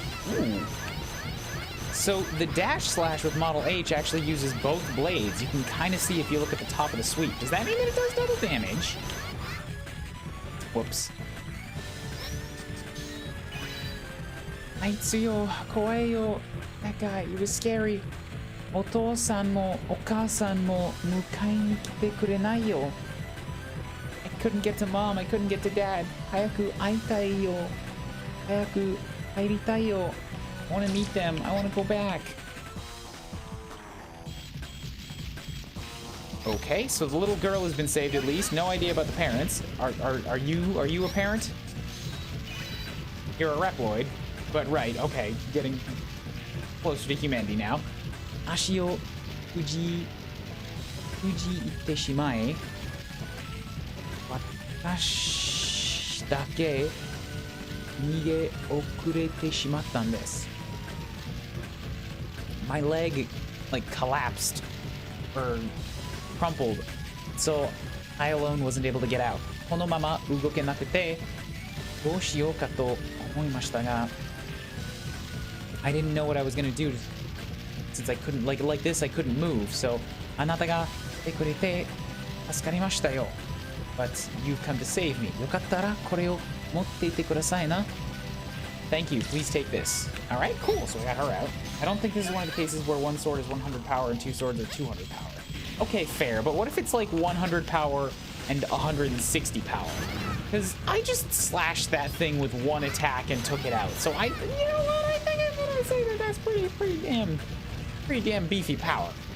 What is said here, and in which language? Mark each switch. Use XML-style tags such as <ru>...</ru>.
<en>Ooh. So the dash slash with Model H actually uses both blades. You can kind of see if you look at the top of the sweep. Does that mean that it does double damage? Whoops.</en> <ja>あいつよ、怖いよ。</ja> <en>なんか、it was scary.</en> <ja>お父さんもお母さんも迎えに来てくれないよ。</ja> <en>I couldn't get to mom, I couldn't get to dad.</en> <ja>早く会いたいよ。早く入りたいよ。</ja> <en>I want to meet them, I want to go back. Okay, so the little girl has been saved at least. No idea about the parents. Are you a parent? You're a Reploid, but right, okay, getting closer to humanity now.</en> <ja>足をくじいってしまえ。私だけ逃げ遅れてしまったんです。</ja> <en>My leg, like, collapsed or crumpled, so I alone wasn't able to get out.</en> <ja>このまま動けなくてどうしようかと思いましたが</ja> <en>I didn't know what I was gonna do since I couldn't, like this, I couldn't move.</en> <ja>So あなたが来てくれて助かりましたよ。</ja> <en>But you've come to save me.</en> <ja>よかったらこれを持っていてくださいな。</ja> <en>Thank you. Please take this. All right, cool. So we got her out. I don't think this is one of the cases where one sword is 100 power and two swords are 200 power. Okay, fair, but what if it's like 100 power and 160 power? Because I just slashed that thing with one attack and took it out. So you know what? I think I'm gonna say that that's pretty damn beefy power.</en>